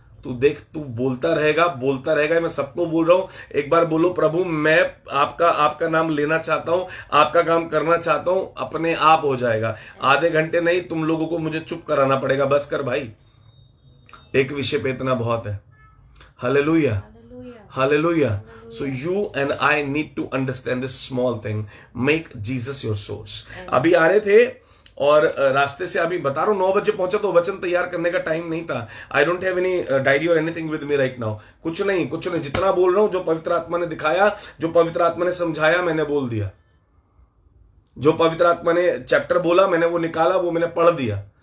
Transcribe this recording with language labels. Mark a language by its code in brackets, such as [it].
[hi] तू देख, तू बोलता रहेगा। मैं सबको बोल रहा हूं, एक बार बोलो प्रभु मैं आपका नाम लेना चाहता हूं, आपका काम करना चाहता हूं, अपने आप हो जाएगा। आधे घंटे नहीं, तुम लोगों को मुझे चुप कराना पड़ेगा। बस कर भाई, एक विषय पे इतना बहुत है। Hallelujah, hallelujah. [en] So you and I need to understand this small thing. Make Jesus your source. [hi] अभी आ रहे थे और रास्ते से अभी बता रहा हूं 9 बजे पहुंचा, तो वचन तैयार करने का टाइम नहीं था। [en] I don't have any diary और anything with me right now. [hi] कुछ नहीं। जितना बोल रहा हूं, जो पवित्र आत्मा ने दिखाया, जो पवित्र आत्मा ने समझाया, मैंने बोल दिया। जो पवित्र आत्मा ने चैप्टर बोला, मैंने वो निकाला, वो मैंने पढ़ दिया।